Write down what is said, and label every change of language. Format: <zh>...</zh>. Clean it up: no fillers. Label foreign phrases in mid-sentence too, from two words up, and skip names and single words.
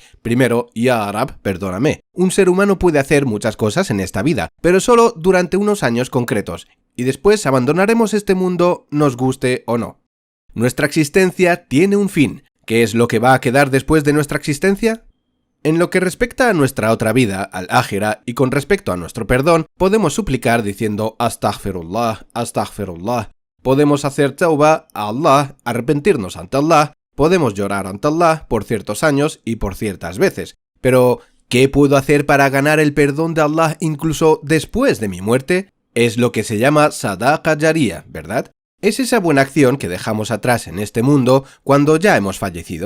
<es>Primero,</es> <ar>يا رب,</ar> <es>perdóname. Un ser humano puede hacer muchas cosas en esta vida, pero solo durante unos años concretos, y después abandonaremos este mundo, nos guste o no. Nuestra existencia tiene un fin. ¿Qué es lo que va a quedar después de nuestra existencia? En lo que respecta a nuestra otra vida,</es> <ar>الآخرة,</ar> <es>y con respecto a nuestro perdón, podemos suplicar diciendo</es> <ar>أستغفر الله، أستغفر الله.</ar> <es>Podemos hacer tauba a Allah, arrepentirnos ante Allah, podemos llorar ante Allah por ciertos años y por ciertas veces. Pero, ¿qué puedo hacer para ganar el perdón de Allah incluso después de mi muerte? Es lo que se llama</es> <ar>صدقة جارية,</ar> <es>¿verdad? Es esa buena acción que dejamos atrás en este mundo cuando ya hemos fallecido.</es>